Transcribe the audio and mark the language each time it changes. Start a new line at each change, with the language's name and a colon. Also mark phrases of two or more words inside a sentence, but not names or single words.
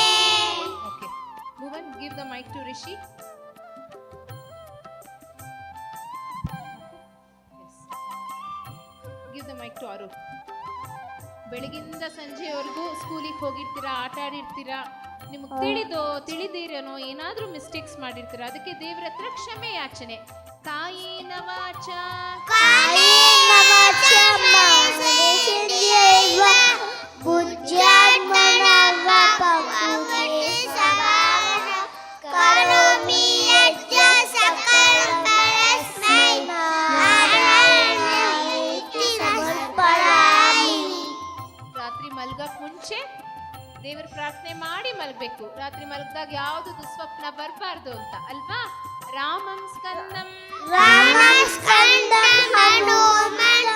English: Okay, Bhuvan, give the mic to Rishi. Give the mic to Arun.
Kannada: ಬೆಳಗಿಂದ ಸಂಜೆವರೆಗೂ ಸ್ಕೂಲಿಗೆ ಹೋಗಿರ್ತೀರಾ, ಆಟ ಆಡಿರ್ತೀರಾ, ನಿಮಗೆ ತಿಳಿದಿರೇನೋ ಏನಾದರೂ ಮಿಸ್ಟೇಕ್ಸ್ ಮಾಡಿರ್ತೀರಾ, ಅದಕ್ಕೆ ದೇವ್ರ ಹತ್ರ ಕ್ಷಮೆ ಯಾಚನೆ.
Sanskrit: ಕಾಯೇನ ವಾಚ ಕಾಯೇನ ವಾಚಾ ಮನಸೇಂದ್ರಿಯೈರ್ವ ಬುದ್ಧ್ಯಾತ್ಮನಾ ಪ್ರಕೃತಿ ಸ್ವಭಾವೇನ ಕರೋಮಿ ಯಜ್ಜ ಸಕಲಂ ಪರಸ್ಮೈ ನಾರಾಯಣಾಯೇತಿ ಸಮರ್ಪಯಾಮಿ.
Kannada: ರಾತ್ರಿ ಮಲ್ಗಕ್ಕೆ ಮುಂಚೆ ದೇವರ ಪ್ರಾರ್ಥನೆ ಮಾಡಿ ಮಲಗಬೇಕು. ರಾತ್ರಿ ಮಲಗಿದಾಗ ಯಾವುದು ದುಸ್ವಪ್ನ ಬರಬಾರ್ದು ಅಂತ ಅಲ್ವಾ?
Sanskrit: ರಾಮಂ ಸ್ಕಂದಂ ರಾಮಸ್ಕಂದಂ ಹನುಮ